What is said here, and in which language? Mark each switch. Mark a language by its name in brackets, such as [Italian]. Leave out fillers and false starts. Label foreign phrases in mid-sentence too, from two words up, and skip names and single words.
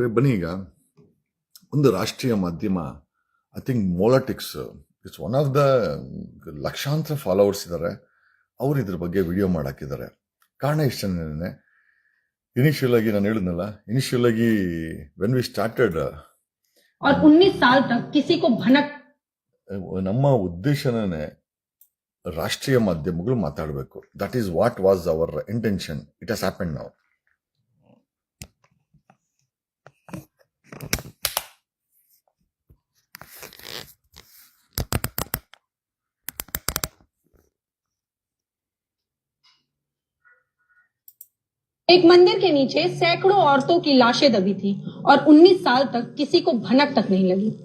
[Kannada] ಬನ್ನಿ, ಈಗ ಒಂದು ರಾಷ್ಟ್ರೀಯ ಮಾಧ್ಯಮ, [English] I think [Kannada] ಮೊಲಾಟಿಕ್ಸ್, [English] it's one of the [Kannada] ಲಕ್ಷಾಂತರ ಫಾಲೋವರ್ಸ್ ಇದ್ದಾರೆ, ಅವರು ಇದ್ರ ಬಗ್ಗೆ ವಿಡಿಯೋ ಮಾಡಾಕಿದ್ದಾರೆ. ಕಾರಣ ಇಷ್ಟನೇ, ಇನಿಷಿಯಲ್ ಆಗಿ ನಾನು ಹೇಳಿದ್ನಲ್ಲ, ಇನಿಷಿಯಲ್ ಆಗಿ [English] when we started, [Hindi] 19 साल तक किसी को भनक, [Kannada] ನಮ್ಮ ಉದ್ದೇಶನೇ ರಾಷ್ಟ್ರೀಯ ಮಾಧ್ಯಮಗಳು ಮಾತಾಡಬೇಕು. [English] That is what was our intention. It has happened now. [Hindi] एक मंदिर के नीचे सैकड़ों औरतों की लाशें दबी थी और 19 साल तक किसी को भनक तक नहीं लगी।